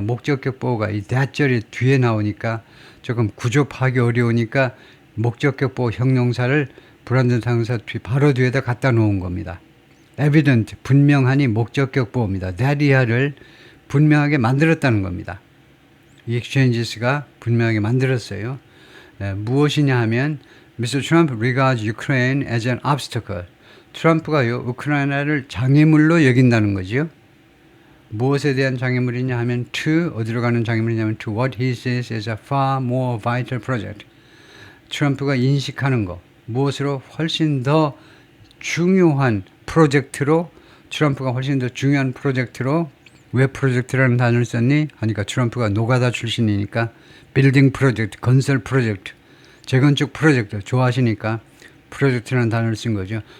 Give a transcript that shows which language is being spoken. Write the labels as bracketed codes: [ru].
[ko] 목적격 보호가 이 that절이 뒤에 나오니까 조금 구조 파악이 어려우니까 목적격 보호 형용사를 불완전 상사 바로 뒤에다 갖다 놓은 겁니다. evident, 분명하니 목적격 보호입니다. that 이하를 분명하게 만들었다는 겁니다. 이 exchanges가 분명하게 만들었어요. 무엇이냐 하면 [en] Mr. Trump regards Ukraine as an obstacle. [ko] 트럼프가요, 우크라이나를 장애물로 여긴다는 거죠. 무엇에 대한 장애물이냐 하면 어디로 가는 장애물이냐면 [en] to what he says is a far more vital project. [ko] 트럼프가 인식하는 거, 무엇으로 훨씬 더 중요한 프로젝트로 트럼프가 훨씬 더 중요한 프로젝트로 왜 프로젝트라는 단어를 썼니? 하니까 트럼프가 노가다 출신이니까 빌딩 프로젝트, 건설 프로젝트, 재건축 프로젝트 좋아하시니까 프로젝트라는 단어를 쓴 거죠.